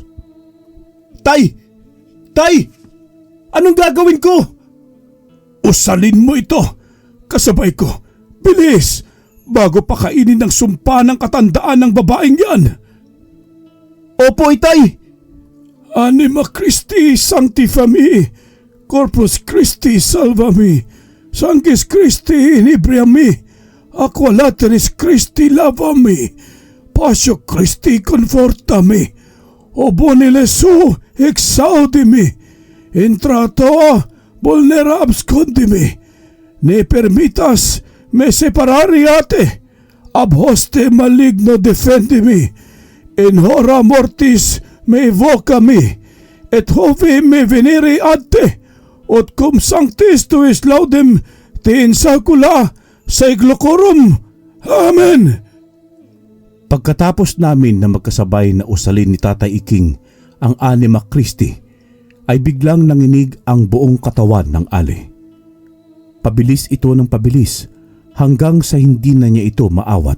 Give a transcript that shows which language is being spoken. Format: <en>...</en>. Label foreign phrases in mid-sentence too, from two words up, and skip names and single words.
<tl>Tay! Tay! Anong gagawin ko? Usalin mo ito! Kasabay ko! Bilis! Bago pa kainin ng sumpa ng katandaan ng babaeng yan! Opo, itay!</tl> <la>Anima Christi sanctifami, Corpus Christi salvami, Sanctis Christi inebriami, Aqua lateris Christi lavami, Passio Christi confortami, O boni Jesu exaudimi, Intrato vulnera abscondimi, Ne permitas me separariate, ab hoste maligno defendimi, in hora mortis me evocami, et hovi me venere adte, ut cum sanctis tuis laudem te in saecula saeculorum. Amen.</la> <tl>Pagkatapos namin na magkasabay na usalin ni Tatay Iking ang</tl> <la>Anima Christi,</la> <tl>ay biglang nanginig ang buong katawan ng ale. Pabilis ito ng pabilis hanggang sa hindi na niya ito maawat.</tl>